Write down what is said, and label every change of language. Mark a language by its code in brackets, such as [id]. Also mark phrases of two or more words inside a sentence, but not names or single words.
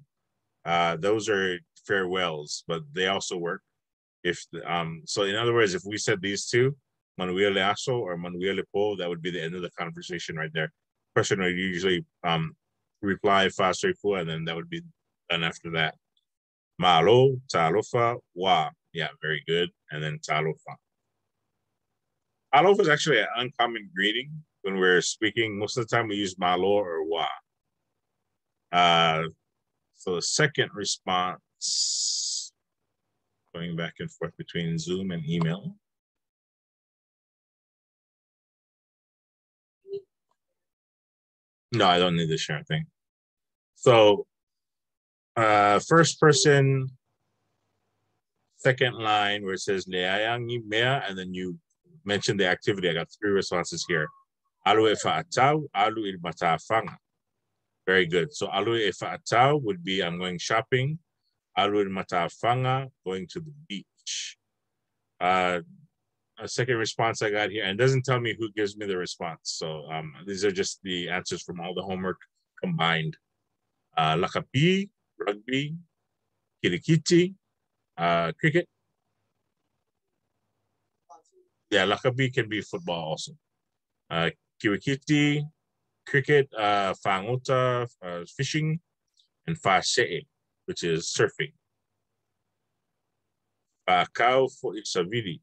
[en] Those are farewells, but they also work. If so, in other words, if we said these two, Manuelaso or Manuelipo, that would be the end of the conversation right there. Person would usually reply faster, and then that would be done after that. [sm] Malo, talofa, wa. [en] Yeah, very good. And then talofa. Talofa is actually an uncommon greeting when we're speaking. Most of the time we use malo or wa. So the second response, going back and forth between Zoom and email. No, I don't need the share thing. So first person, second line where it says Leayangi Mea, and then you mention the activity. I got 3 responses here. [sm] Alu e fa'atau, alu il matafanga. [en] Very good. So [sm] alu e fa'atau [en] would be I'm going shopping. [sm] Alu il matafanga, [en] going to the beach. A second response I got here, and it doesn't tell me who gives me the response. So these are just the answers from all the homework combined. [sm] Lakapi, rugby, kirikiti, [en] cricket. Yeah, lakapi can be football also. Kirikiti, cricket, fangota, fishing, and fa'se'e, which is surfing. [sm] Fa'akau for isavili.